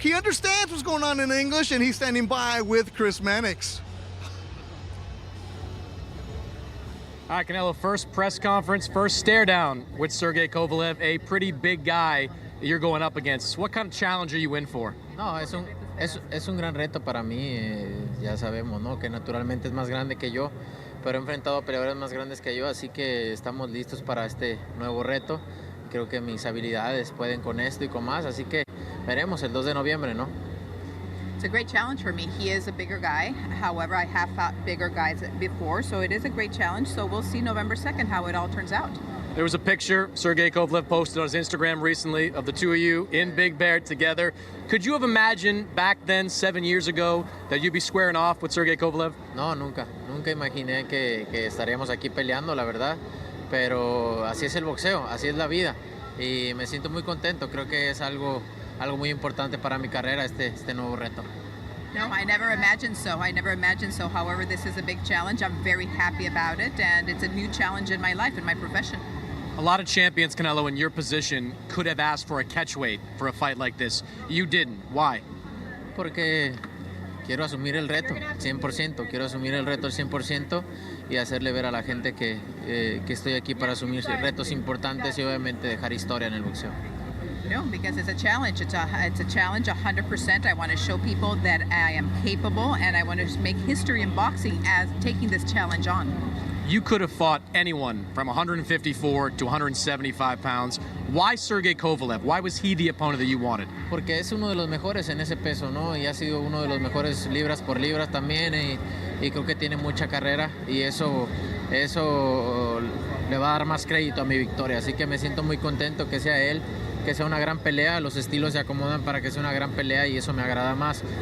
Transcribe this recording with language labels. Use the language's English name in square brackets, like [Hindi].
[English] He understands what's going on in English, and he's standing by with Chris Mannix. All right, Canelo, first press conference, first stare down with Sergey Kovalev, a pretty big guy that you're going up against. What kind of challenge are you in for? [Spanish] No, es un gran reto para mí, ya sabemos, ¿no? Que naturalmente es más grande que yo, pero he enfrentado a peleadores más grandes que yo, así que estamos listos para este nuevo reto. Creo que mis habilidades pueden con esto y con más, así que veremos el 2 de noviembre, ¿no? [English] It's a great challenge for me. He is a bigger guy. However, I have fought bigger guys before, so it is a great challenge. So we'll see November 2nd how it all turns out. There was a picture Sergey Kovalev posted on his Instagram recently of the two of you in Big Bear together. Could you have imagined back then, 7 years ago, that you'd be squaring off with Sergey Kovalev? [Spanish] No, nunca imaginé que estaríamos aquí peleando, la verdad. Pero así es el boxeo, así es la vida. Y me siento muy contento, creo que es algo muy importante para mi carrera, este nuevo reto. [English] No, I never imagined so. I never imagined so. However, this is a big challenge. I'm very happy about it, and it's a new challenge in my life, in my profession. A lot of champions, Canelo, in your position could have asked for a catchweight for a fight like this. You didn't. Why? [Spanish] Porque quiero asumir el reto, 100%. Quiero asumir el reto al 100% y hacerle ver a la gente que estoy aquí para asumir retos importantes y obviamente dejar historia en el boxeo. [English] No, because it's a challenge. It's a challenge 100%. I want to show people that I am capable, and I want to make history in boxing as taking this challenge on. You could have fought anyone from 154 to 175 pounds. Why Sergey Kovalev? Why was he the opponent that you wanted? [Spanish] Porque es uno de los mejores en ese peso, ¿no? Y ha sido uno de los mejores libras por libras también y creo que tiene mucha carrera y eso le va a dar más crédito a mi victoria. Así que me siento muy contento que sea él, que sea una gran pelea. Los estilos se acomodan para que sea una gran pelea y eso me agrada más.